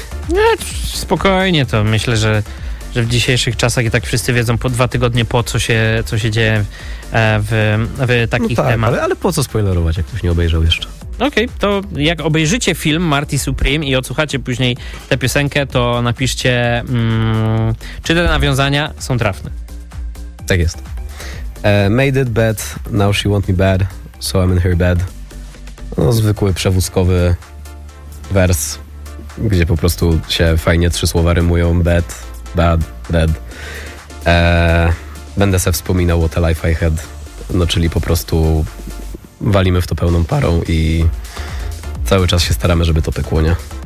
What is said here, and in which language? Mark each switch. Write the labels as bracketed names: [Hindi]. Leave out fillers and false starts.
[Polish] No, spokojnie, to myślę, że w dzisiejszych czasach i tak wszyscy wiedzą po dwa tygodnie po co się dzieje w takich no tak, temat. Ale po co spoilerować, jak ktoś nie obejrzał jeszcze? Okej, okay, to jak obejrzycie film Marty Supreme i odsłuchacie później tę piosenkę, to napiszcie, czy te nawiązania są trafne. Tak jest. [English] Made it bad, now she want me bad, so I'm in her bed. [Polish] No, zwykły, przewózkowy wers, gdzie po prostu się fajnie trzy słowa rymują. [English] Bad, bad, bad. [Polish] Będę se wspominał o The Life I Had. No, czyli po prostu walimy w to pełną parą i cały czas się staramy, żeby to pykło, nie?